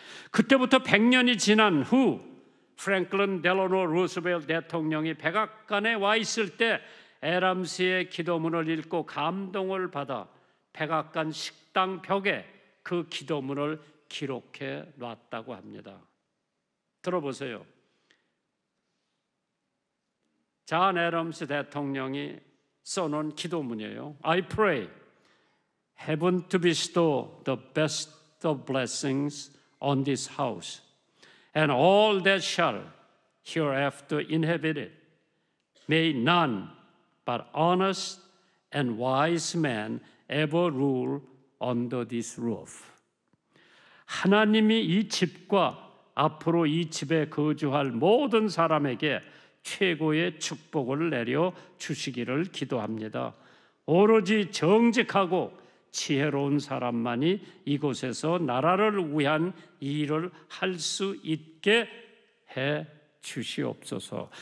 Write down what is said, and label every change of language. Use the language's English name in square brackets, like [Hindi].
[Korean] 그때부터 100년이 지난 후 프랭클린 델라노 루스벨트 대통령이 백악관에 와 있을 때 에람스의 기도문을 읽고 감동을 받아 백악관 식당 벽에 그 기도문을 기록해 놨다고 합니다. 들어보세요. 잔 애덤스 대통령이 써놓은 기도문이에요. [English] I pray heaven to bestow the best of blessings on this house and all that shall hereafter inhabit it. May none but honest and wise men ever rule under this roof. [Korean] 하나님이 이 집과 앞으로 이 집에 거주할 모든 사람에게 최고의 축복을 내려 주시기를 기도합니다. 오로지 정직하고 지혜로운 사람만이 이곳에서 나라를 위한 일을 할 수 있게 해 주시옵소서.